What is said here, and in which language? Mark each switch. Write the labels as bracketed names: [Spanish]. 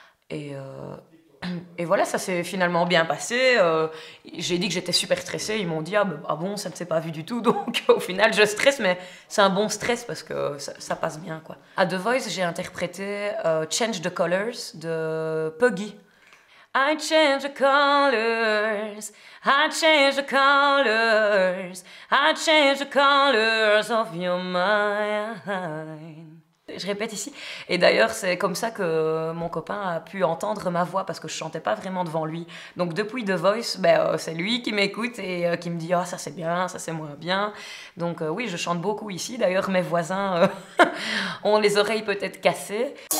[French] Et voilà, ça s'est finalement bien passé. J'ai dit que j'étais super stressée. Ils m'ont dit, ah bon, ça ne s'est pas vu du tout. Donc au final, je stresse, mais c'est un bon stress parce que ça passe bien, quoi. À The Voice, j'ai interprété Change the Colors de Puggy. [English] I change the colors, I change the colors, I change the colors of your mind. [French] Je répète ici. Et d'ailleurs, c'est comme ça que mon copain a pu entendre ma voix parce que je chantais pas vraiment devant lui. Donc depuis The Voice, c'est lui qui m'écoute et qui me dit « Ah, ça c'est bien, ça c'est moins bien ». Donc oui, je chante beaucoup ici. D'ailleurs, mes voisins ont les oreilles peut-être cassées.